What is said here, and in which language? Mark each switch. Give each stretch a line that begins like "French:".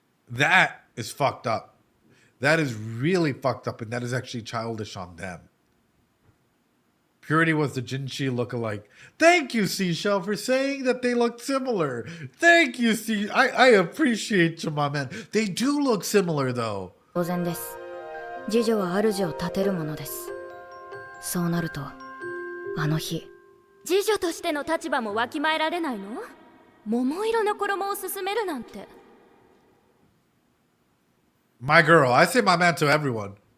English: That is fucked up. That is really fucked up, and that is actually childish on them. Purity was the Jinchi lookalike. Thank you, Seashell, for saying that they look similar. Thank you, I appreciate you, my man. They do look similar, though.
Japanese: 当然です。次女は主を立てるものです。そうなると、あの日。次女としての立場もわきまえられないの？桃色の衣を勧めるなんて。
English: My girl, I say my man to everyone.